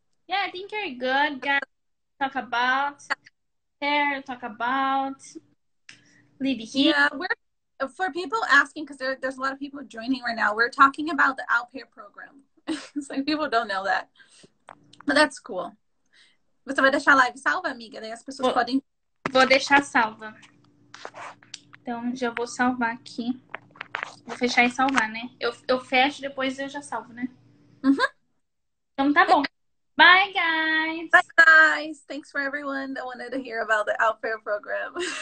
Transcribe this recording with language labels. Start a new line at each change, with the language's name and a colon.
English: Yeah, I think you're good. Got to talk about hair, talk about live here. Yeah, for people asking, because there's a lot of people joining right now, we're talking about the au pair program. It's like people don't know that. But that's cool.
Portuguese: Você vai deixar a live salva, amiga? Daí as pessoas podem... Vou deixar salva. Então, já vou salvar aqui. Vou fechar e salvar, né? Eu fecho, depois eu já salvo, né? Então tá bom.
English: Bye, guys. Bye, guys. Thanks for everyone that wanted to hear about the au pair program.